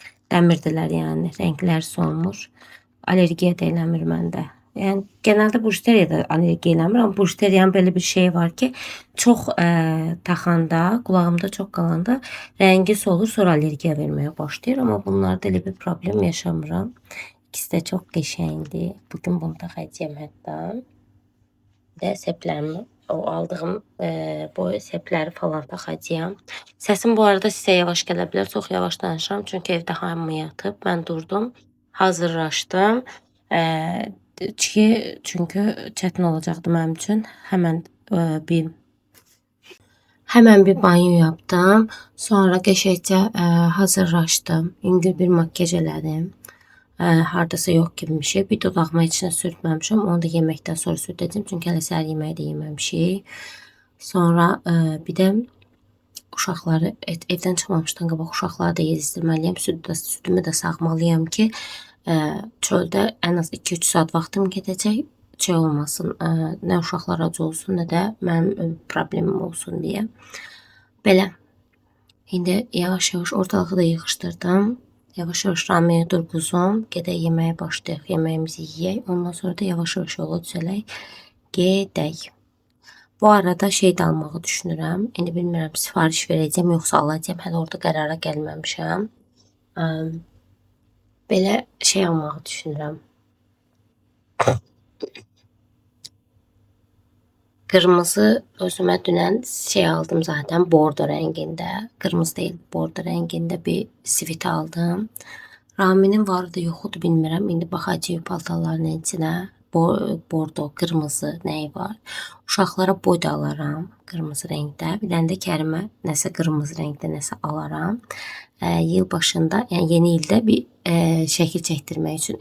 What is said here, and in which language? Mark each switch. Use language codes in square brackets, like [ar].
[az] Dəmirdilər yəni, rənglər solmuş. Allergiya da eləmir məndə. Yəni genelde bujeteriyada allergiya eləmir, amma bujeteriyanın belə bir şeyi var ki, çox taxanda, qulağımda çox qalanda rəngi solur, sonra allergiya verməyə başlayır. Amma bunlarda elə bir problem yaşamıram. İkisi də çox qəşəngdir. Bugün bunu taxacağım hətta. De seplərimi, o aldığım bu sepləri falan taxacağım. Səsim bu arada sizə yavaş gələ bilər. Çox yavaş danışıram. Çünki evdə hamı yatıb. Mən durdum, hazırlaşdım. Çünki çətin olacaqdı mənim üçün. Həmən bir [tr] banyo yaptım. [az] Sonra qəşəngcə hazırlaşdım. Yüngül bir makyaj elədim. Hardasa yox kimi bir şey. Bir dodağıma içine sürtməmişim. Onu da yeməkdən sonra sürtəcəm. Çünki hələ səhər yeməyi də yeməmişik. Sonra bir də uşaqları evdən çıxmamışdan qabaq uşaqları da yedizdirməliyəm. Südümü də sağmalıyam ki çöldə ən az 2-3 saat vaxtım gedəcək. Şey olmasın, nə uşaqlar acı olsun, nə də mənim problemim olsun deyə. Belə. İndi yavaş-yavaş ortalığı da yığışdırdım. Yavaş-yavaş rameni durğuzum. Gedək yeməyə başlayaq. Yeməyimizi yeyək. Ondan sonra da yavaş-yavaş yola düşələk. Gedək. Bu arada şey də almağı düşünürəm. İndi bilmirəm sifariş verəcəm yoxsa alacağım. Hələ orada qərara gəlməmişəm. Belə şey almağı düşünürəm. [tr] Kırmızı özüme dünən şey aldım zaten bordo renginde. Kırmızı değil, bordo renginde bir sivit aldım. [az] Raminin vardı yoxudu bilmirəm. İndi baxacağıq paltarların içinə. Bordo, kırmızı nəyi var. Uşaqlara boy da alaram kırmızı rəngdə. Bir dənə də Kərimə nəsə kırmızı rəngdə nəsə alaram. Yıl başında, yəni yeni ildə bir şəkil çəkdirmək üçün.